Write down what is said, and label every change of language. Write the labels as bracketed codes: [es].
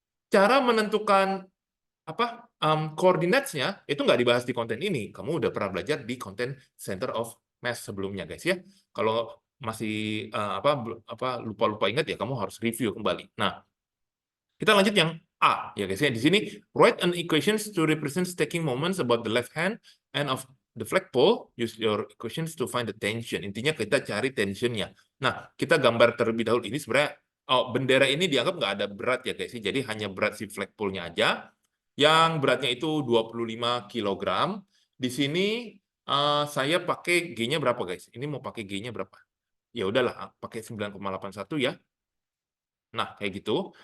[id] Cara menentukan koordinatnya itu nggak dibahas di konten ini. Kamu udah pernah belajar di konten center of mass sebelumnya, guys ya. Kalau masih lupa-lupa ingat ya kamu harus review kembali. Nah, kita lanjut yang A ya guys ya. Di sini [en] write an equations to represent staking moments about the left hand and of the flagpole. Use your equations to find the tension. [id] Intinya kita cari tensionnya. Nah, kita gambar terlebih dahulu. Ini sebenarnya bendera ini dianggap nggak ada berat ya guys. Jadi hanya berat si flagpole-nya aja. Yang beratnya itu 25 kg. Di sini saya pakai G-nya berapa guys? Ini mau pakai G-nya berapa? Ya udahlah, pakai 9,81 ya. Nah, kayak gitu.